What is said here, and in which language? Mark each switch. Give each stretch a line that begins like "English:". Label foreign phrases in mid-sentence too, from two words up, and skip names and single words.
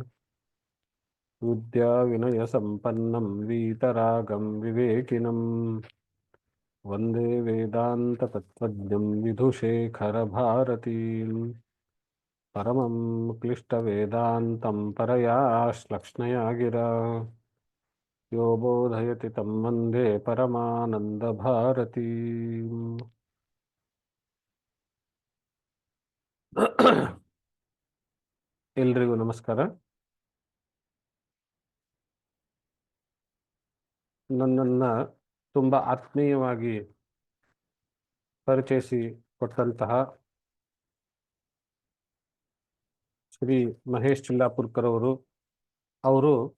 Sanskrit: विद्याविनयसम्पन्नं वीतरागं विवेकिनं वन्दे वेदान्ततत्त्वज्ञं विधुशेखरभारतीं परमं क्लिष्टवेदान्तं परया श्लक्ष्णया गिरा यो बोधयति तं वन्दे परमानन्दभारतीम्
Kannada: ಎಲ್ರಿಗೂ ನಮಸ್ಕಾರ. ನನ್ನನ್ನು ತುಂಬ ಆತ್ಮೀಯವಾಗಿ ಪರಿಚಯಿಸಿ ಕೊಟ್ಟಂತಹ ಶ್ರೀ ಮಹೇಶ್ ಚಿಲ್ಲಾಪುರ್ಕರ್ ಅವರು